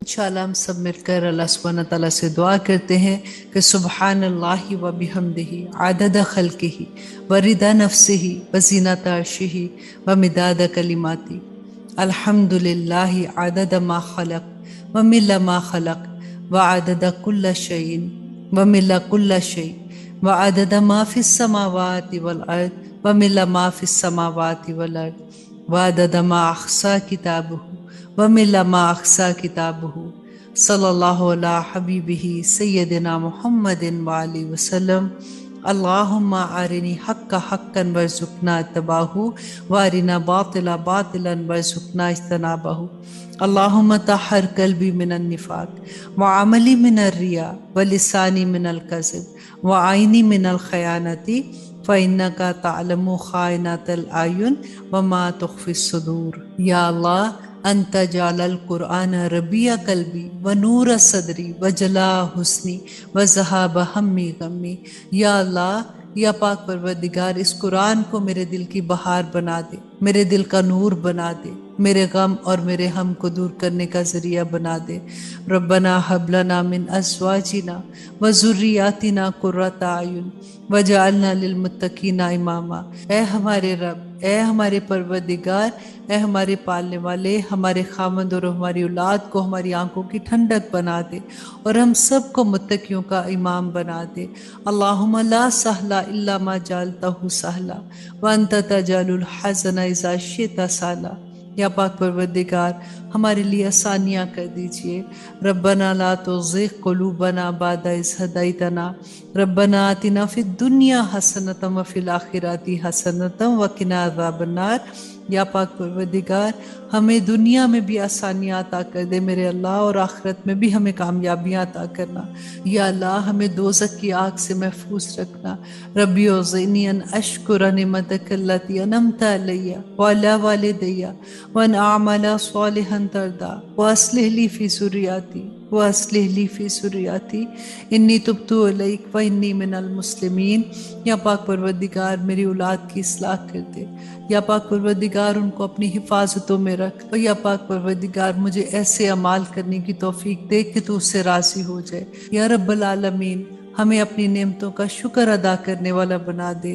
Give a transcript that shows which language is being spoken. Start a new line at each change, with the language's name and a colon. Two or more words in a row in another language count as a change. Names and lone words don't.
Urdu: ان شاء اللہ ہم سب مل کر
Arabic: الله سبحانه تعالى
Urdu: سے دعا کرتے ہیں کہ
Arabic: سبحان الله وبحمده عدد خلقه ورضا نفسه وزنة عرشه ومداد كلماته الحمد لله عدد ما خلق وملء ما خلق وعدد كل شيء وملء كل شيء وعدد ما في السماوات والأرض وملء ما في السماوات والأرض وعدد ما أحصى كتابه وملء ما أحصى كتابه صلى الله على حبيبه سيدنا محمد وآله وسلم. اللهم أرني الحق حقا وارزقنا اتباعه وأرنا الباطل باطلا وارزقنا اجتنابه. اللهم طهر قلبي من النفاق وعملي من الرياء ولساني من الكذب وعيني من الخيانة فإنك تعلم خائنة الأعين وما تخفي الصدور. يا الله أنت اجعل القرآن ربيع قلبي ونور صدري وجلاء حزني وذهاب همي غمي.
Urdu: یا اللہ، یا پاک پروردگار، اس قرآن کو میرے دل کی بہار بنا دے، میرے دل کا نور بنا دے، میرے غم اور میرے ہم کو دور کرنے کا ذریعہ بنا دے.
Arabic: ربنا هب لنا من أزواجنا وذرياتنا قرة أعين واجعلنا للمتقين إماما.
Urdu: اے ہمارے رب، اے ہمارے پروردگار، اے ہمارے پالنے والے، ہمارے خامد اور ہماری اولاد کو ہماری آنکھوں کی ٹھنڈک بنا دے اور ہم سب کو متقیوں کا امام بنا دے.
Arabic: اللهم لا سهل إلا ما جعلته سهلا وأنت تجعل الحزن إذا شئت سهلا.
Urdu: یا پاک پروردگار، ہمارے لیے آسانیاں کر دیجیے.
Arabic: ربنا لا تزغ قلوبنا بعد إذ هديتنا ربنا آتنا في الدنيا حسنة وفي الآخرة حسنة وقنا عذاب النار.
Urdu: یا پاک پروردگار، ہمیں دنیا میں بھی آسانیاں عطا کر دے میرے اللہ، اور آخرت میں بھی ہمیں کامیابیاں عطا کرنا. یا اللہ، ہمیں دوزخ کی آگ سے محفوظ رکھنا.
Arabic: رب أوزعني أن أشكر نعمتك التي أنعمت علي وعلى والدي وأن أعمل صالحا ترضى وأصلح لي في ذريتي وأصلح لي في ذريتي إني تبت إليك وإني من المسلمين.
Urdu: یا پاک پروردگار، میری اولاد کی اصلاح کر دے. یا پاک پروردگار، ان کو اپنی حفاظتوں میں رکھ. اور یا پاک پروردگار، مجھے ایسے اعمال کرنے کی توفیق دے کہ تو اس سے راضی ہو جائے.
Arabic: يا رب العالمين,
Urdu: ہمیں اپنی نعمتوں کا شکر ادا کرنے والا بنا دے.